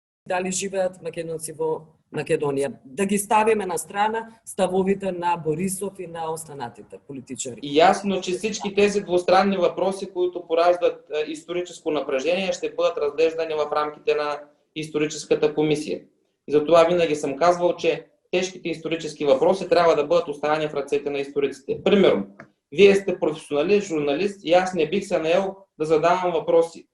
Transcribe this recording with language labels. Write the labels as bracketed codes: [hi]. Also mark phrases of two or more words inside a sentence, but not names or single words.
[mk] дали живеат македонци во Македонија. Да ги ставиме на страна ставовите на Борисов и на останатите политичари. [bg] Ясно, че всички тези двустранни въпроси, които пораждат историческо напрежение, ще бъдат разглеждани в рамките на историческата комисия. И затова винаги съм казвал, че тежките исторически въпроси трябва да бъдат оставени в ръцете на историците. Примерно, вие сте професионалист, журналист и аз не бих се наел да задавам въпроси.